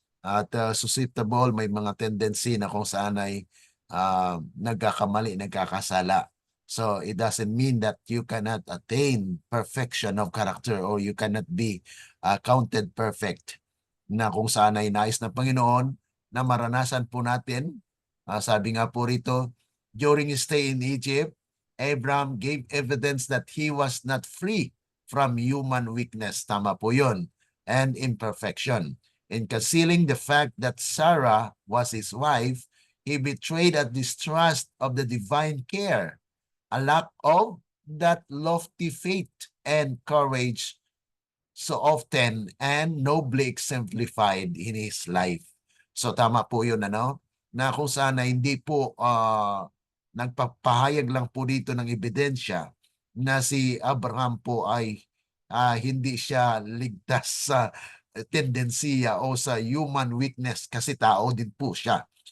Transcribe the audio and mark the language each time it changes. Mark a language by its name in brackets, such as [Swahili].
[Filipino] At susceptible, may mga tendency na kung saan ay nagkakamali, nagkakasala. [English] So it doesn't mean that you cannot attain perfection of character or you cannot be counted perfect, [Filipino] na kung saan ay nais ng Panginoon na maranasan po natin. Sabi nga po rito, [English] during his stay in Egypt, Abraham gave evidence that he was not free from human weakness. [Filipino] Tama po yun. [English] And imperfection. In concealing the fact that Sarah was his wife, he betrayed a distrust of the divine care, a lack of that lofty faith and courage so often and nobly exemplified in his life. [Filipino] So tama po yun, ano? Na kung sana hindi po nagpapahayag lang po dito ng ebidensya na si Abraham po ay hindi siya ligtas sa tendensiya o sa human weakness kasi tao din po siya.